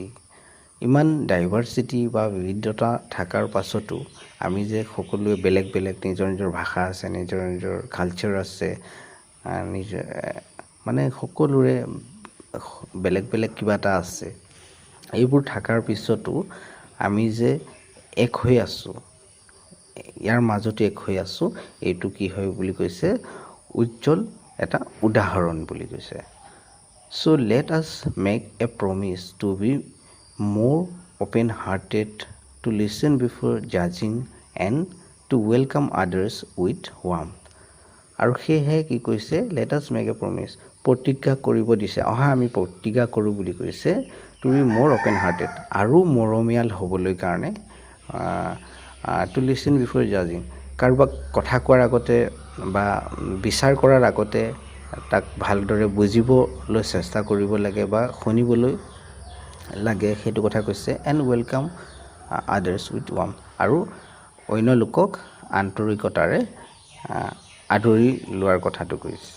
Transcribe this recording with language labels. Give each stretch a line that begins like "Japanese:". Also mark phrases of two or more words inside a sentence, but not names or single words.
Assamese: ইমান ডাইভাৰ্চিটি বা বিবিধতা থকাৰ পাছতো আমি যে সকলোৱে বেলেগ বেলেগ নিজৰ নিজৰ ভাষা আছে, নিজৰ নিজৰ কালচাৰ আছে, নিজৰ মানে সকলোৰে বেলেগ বেলেগ কিবা এটা আছে, এইবোৰ থকাৰ পিছতো আমি যে এক হৈ আছোঁ, ইয়াৰ মাজতে এক হৈ আছোঁ, এইটো কি হয় বুলি কৈছে, উজ্জ্বল এটা উদাহৰণ বুলি কৈছে।
English: So let us make a promise to be more open-hearted, to listen before judging, and to welcome others with warmth.
Assamese: আৰু সেয়েহে কি কৈছে,
English: let us make a promise,
Assamese: প্ৰতিজ্ঞা কৰিব দিছে, আমি প্ৰতিজ্ঞা কৰোঁ বুলি কৈছে,
English: to be more open-hearted,
Assamese: আৰু মৰমীয়াল হ'বলৈ কাৰণে,
English: to listen before judging,
Assamese: কাৰোবাক কথা কোৱাৰ আগতে বা বিচাৰ কৰাৰ আগতে তাক ভালদৰে বুজিবলৈ চেষ্টা কৰিব লাগে বা শুনিবলৈ লাগে, সেইটো কথা কৈছে।
English: And welcome others with warm,
Assamese: আৰু অন্য লোকক আন্তৰিকতাৰে আদৰি লোৱাৰ কথাটো কৈছে।